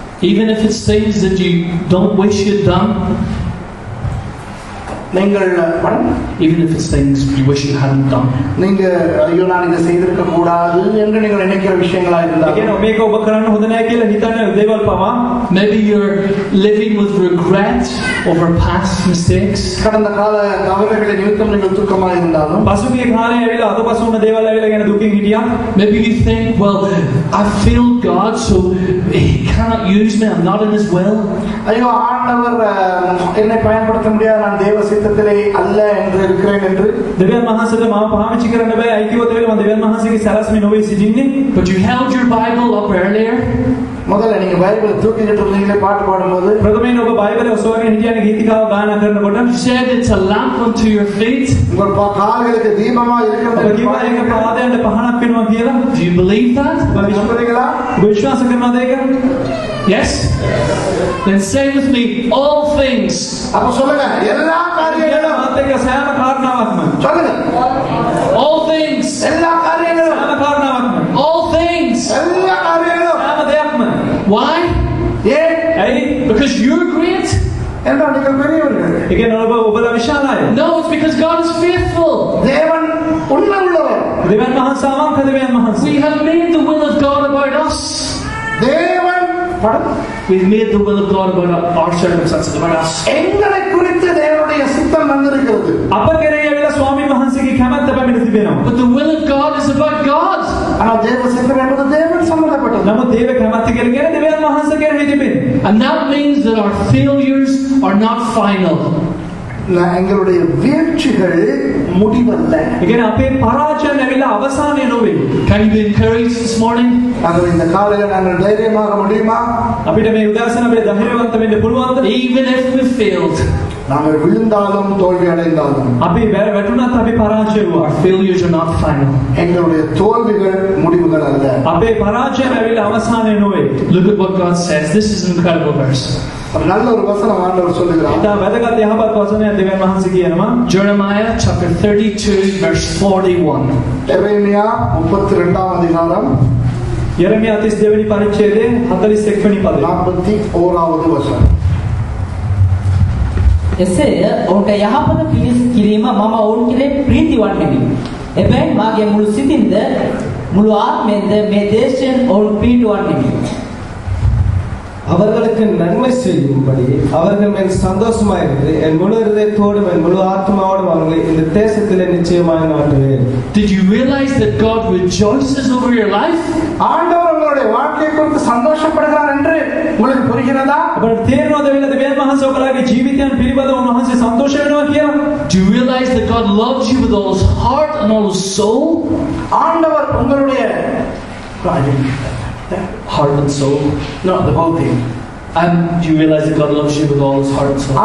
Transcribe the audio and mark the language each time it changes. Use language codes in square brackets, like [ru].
[en] Even if it's things that you don't wish you'd done. Even if it's things you wish you hadn't done. [ta] நீங்க ஐயோ நான் இதை செய்திருக்க கூடாது என்று நீங்கள் நினைக்கிற விஷயங்களா இருந்தா [si] ඒ කියන්නේ මේක ඔබ කරන්න හොඳ නැහැ කියලා හිතන දේවල් පවා [en] maybe you're living with regret over past mistakes. [ta] கடந்த கால தவறுகளை நிமித்தம் நீங்கள் துக்கமாக இருந்தாலும் [si] පසුගිය කාලේ ඇවිල්ලා අතපසු වුණ දේවල් ඇවිල්ලා ගැන දුකින් හිටියා. [en] Maybe you think, well, I failed God, so He cannot use me. I'm not in His will. [ta] ஐயோ ஆண்டவர் என்னை பயன்படுத்த முடியாது, நான் தேவ சித்தத்திலே அல்ல என்று இருக்கிறேன் என்று [si] දෙවියන් වහන්සේට මාව පාවිච්චි කරන්න බෑ. අයිතිවත වෙලා මම දෙවියන් වහන්සේගේ සැලැස්මේ නොවේ සිටින්නේ. [en] But you held your Bible up earlier. [ta] முதல்ல நீங்க பைபிளை தூக்கிட்டு இருந்தீங்களே பாட்டு பாடும்போது [si] ප්‍රථමයෙන් ඔබ බයිබලය ඔසවගෙන හිටියනේ ගීතිකාව ගායනා කරනකොට [en] you said it's a lamp unto your feet. [ta] உங்கள் கால்களுக்கு தீபமா இருக்கிறது. [si] ඔබ කිව්වා ඒක පාදයන්ට පහනක් වෙනවා කියලා. [en] Do you believe that? [si] ඔබ විශ්වාස කරනවද ඒක? [en] Yes? Then say with me, all things. [ta] அப்ப சொல்லுங்க எல்லா காரியங்களும் [si] මාත් එක්ක සෑම කාරණාවක්ම. [ta] சொல்லுங்க [en] all things. [ta] எல்லா காரியங்களும் [si] සෑම කාරණාවක්ම. [en] all things. [ta] எல்லா காரியங்களும் [si] සෑම දෙයක්ම. [en] Why? [si] ඇයි? [en] Because you're great. [ta] என்றால் நீங்கள் பெரியவர்கள். [si] ඒ කියන්නේ ඔබලා විශාලයි. [en] No, it's because God is faithful. [ta] தேவன் உண்மை உள்ளவர். [si] දෙවියන් වහන්සේ අවංක දෙවියන් වහන්සේ. [en] We have made the will of God about us. [ta] தேவன் [en] We've made the will of God about our circumstances, about us. [ta] எங்களை குறித்து தேவனுடைய சித்தம் வந்திருக்கிறது. [si] අප කෙරෙහි ඇවිල්ලා ස්වාමීන් වහන්සේගේ කැමැත්ත පැමිණ තිබෙනවා. [en] But the will of God is about God. [ta] ஆனால் தேவ சித்தம் என்பது தேவன் சம்பந்தப்பட்டது. [si] නමුත් දේව කැමැත්ත කියන්නේ දෙවියන් වහන්සේ කෙරෙහි තිබෙන. [en] And that means that our failures are not final. [ta] எங்களுடைய வீழ்ச்சிகள் முடிவல்ல. [si] ඒ කියන්නේ අපේ පරාජයන් ඇවිල්ලා අවසානය නොවේ. [en] Can you be encouraged this morning? [ta] ஆகவே இந்த காலையில நாங்கள் தைரியமாக முடியுமா? [si] අපිට මේ උදෑසන අපිට ධෛර්යවන්ත වෙන්න පුළුවන්ද? [en] Even if we failed. [ta] நாங்கள் விழுந்தாலும் தோல்வி அடைந்தாலும் [si] අපි වැටුණත් අපි පරාජය වුණා. [en] Our failures are not final. [ta] எங்களுடைய தோல்விகள் முடிவுகள் அல்ல. [si] අපේ පරාජයන් ඇවිල්ලා අවසානය නොවේ. [en] Look at what God says. This is an incredible verse. [ta] நல்ல ஒரு வசனம் ஆண்டவர் சொல்லுகிறார். [si] ඉතා වැදගත් යහපත් වචනයක් දෙවියන් වහන්සේ කියනවා. [en] Jeremiah chapter 32 verse 41. [ta] எரேமியா 32 அதிகாரம் [si] යෙරමියා 32 වෙනි පරිච්ඡේදයේ 41 වෙනි පදය. 41வது වචන. එසේය ඔවුන්ට යහපත කිරීම මම ඔවුන් කෙරේ ප්‍රීති වන්නේමි. එබැවින් මාගේ මුළු සිතින්ද මුළු ආත්මයෙන්ද මේ දේශයෙන් ඔවුන් ප්‍රීති වන්නේමි. [ta] அவர்களுக்கு நன்மை செய்யும்படி அவர்கள் மேல் சந்தோஷமாயிருந்து என் முழு இதயத்தோடும் என் முழு ஆத்மாவோடும் அவர்களை இந்த தேசத்திலே நிச்சயமாக நாட்டுவேன். [en] Did you realize that God rejoices over your life? [ta] ஆண்டவர் உங்களுடைய வாழ்க்கை குறித்து சந்தோஷப்படுகிறார் என்று உங்களுக்கு புரிகிறதா? [si] අපට තේරෙනවද වෙලද දෙවියන් වහන්සේ ඔබලාගේ ජීවිතයන් පිළිබඳව උන්වහන්සේ සන්තෝෂ වෙනවා කියලා? [en] Do you realize that God loves you with all His heart and all His soul? [ta] ஆண்டவர் உங்களுடைய [en] Heart and soul. No, the whole thing. Do you realize that God loves you with all His heart and soul?